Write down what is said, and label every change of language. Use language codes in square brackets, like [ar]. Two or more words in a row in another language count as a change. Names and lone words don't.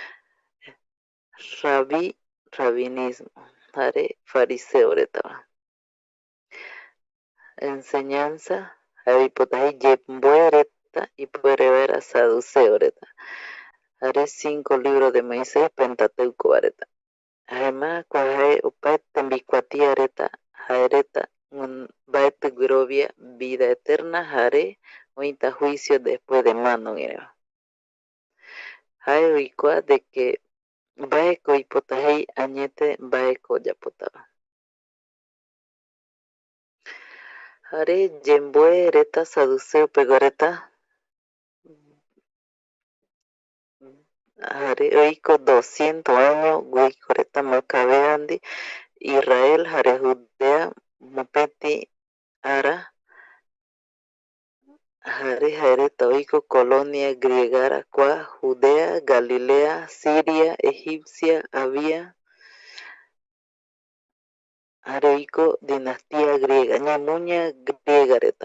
[gui] rabinismo jare fariseo retava enseñanza jare oipota jei yemboe reta ipuere vaera saduceo reta jare [es] 5 libros de Moisés Pentateuco [gui] reta jaema kua jae opaete mbikuatia reta jae reta mbaeti guirovia [es] vida eterna [gui] jare oïta [es] juicio después de [gui] mandoguireva jae oikua [es] de que [gui] mbaeko oipota jei añete mbaeko oyapotava jare yemboe reta saduceo pegua reta jare oiko 200 años guiko reta Macabea ndie Israel jare Judea mopeti ara jare jaereta oiko colonia griegara kua Judea, Galilea, Siria, Egipcia, había jare oiko [es] dinastía griega, [gui] ñamuña griega reta.